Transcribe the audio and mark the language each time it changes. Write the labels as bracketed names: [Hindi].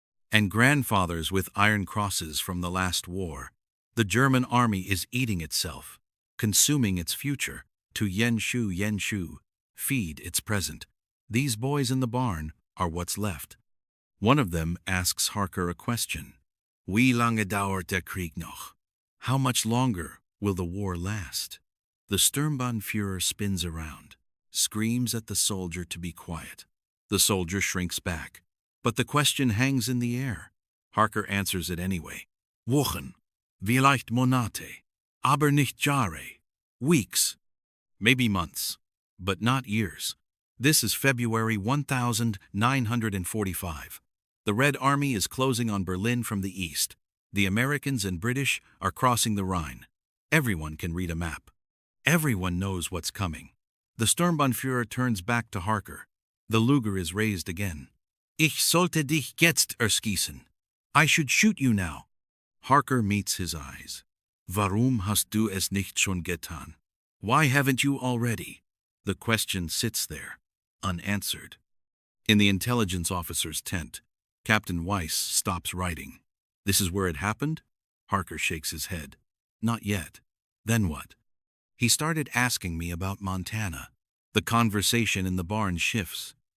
[English] And grandfathers with iron crosses from the last war. The German army is eating itself, consuming its future, to Yenshu, feed its present. These boys in the barn are what's left. One of them asks Harker a question. [German] Wie lange dauert der Krieg noch? [English] How much longer will the war last? The Sturmbannführer spins around, screams at the soldier to be quiet. The soldier shrinks back, but the question hangs in the air. Harker answers it anyway. [German] Wochen, vielleicht Monate, aber nicht Jahre. [English] Weeks, maybe months, but not years. This is February 1945. The Red Army is closing on Berlin from the east. The Americans and British are crossing the Rhine. Everyone can read a map. Everyone knows what's coming. The Sturmbannführer turns back to Harker. The Luger is raised again. [German] Ich sollte dich jetzt erschießen. [English] I should shoot you now. Harker meets his eyes. [German] Warum hast du es nicht schon getan? [English] Why haven't you already? The question sits there, unanswered. In the intelligence officer's tent, Captain Weiss stops writing. This is where it happened? Harker shakes his head. Not yet. Then what? He started asking me about Montana. The conversation in the barn shifts.